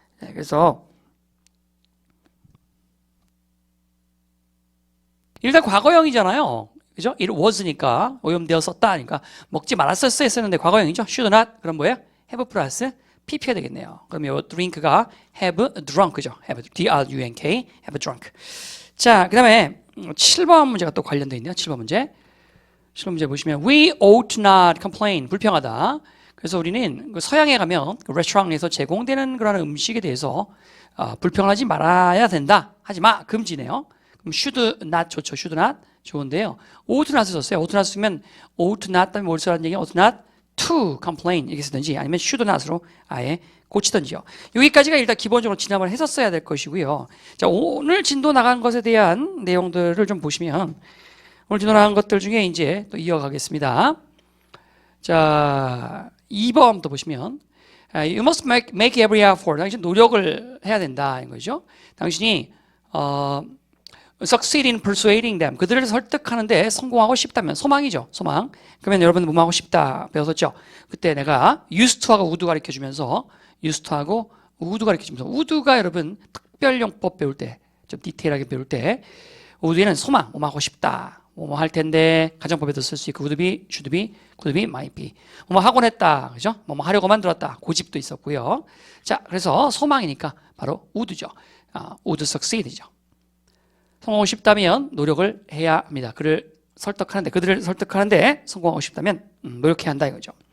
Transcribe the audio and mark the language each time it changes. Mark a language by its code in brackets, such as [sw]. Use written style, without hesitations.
[ko] 그래서 일단 과거형이잖아요. 그죠? it was니까 오염되었었다 하니까 먹지 말았었어야 했었는데 과거형이죠. should not 그럼 뭐예요? have 플러스 pp가 되겠네요. 그럼 요 drink가 have drunk죠. have D-R-U-N-K have drunk. 자, 그 다음에 7번 문제가 또 관련되어 있네요. 7번 문제. 7번 문제 보시면 [en] we ought not complain. [ko] 불평하다. 그래서 우리는 그 서양에 가면 그 레스토랑에서 제공되는 그런 음식에 대해서 불평하지 말아야 된다. 하지 마. 금지네요. 그럼 should not 좋죠. should not 좋은데요. ought not을 썼어요. ought not 쓰면 ought not 다음에 뭘 쓰라는 얘기예요? ought not to complain 이렇게 쓰든지 아니면 should not으로 아예 고치든지요. 여기까지가 일단 기본적으로 지난번에 했었어야 될 것이고요. 자, 오늘 진도 나간 것에 대한 내용들을 좀 보시면 오늘 진도 나간 것들 중에 이제 또 이어가겠습니다. [en] 자, [ko] 2번 또 보시면 [en] you must make every effort. [ko] 당신 노력을 해야 된다 인 거죠. 당신이 [en] succeed in persuading them. [ko] 그들을 설득하는데 성공하고 싶다면 소망이죠. 소망. 그러면 여러분 뭐하고 싶다 배웠었죠. 그때 내가 used to하고 would 가르쳐주면서 used to하고 would 가르쳐주면서 would가 여러분 특별용법 배울 때 좀 디테일하게 배울 때 would에는 소망, 뭐하고 싶다. 뭐뭐 할 텐데 가정법에도 쓸 수 있고 would be, should be, could be, might be. 뭐뭐 하곤 했다. 그죠? 뭐뭐 하려고 만들었다. 고집도 있었고요. 자, 그래서 소망이니까 바로 would죠. would succeed죠. 성공하고 싶다면 노력을 해야 합니다. 그들을 설득하는데 성공하고 싶다면 노력해야 한다 이거죠.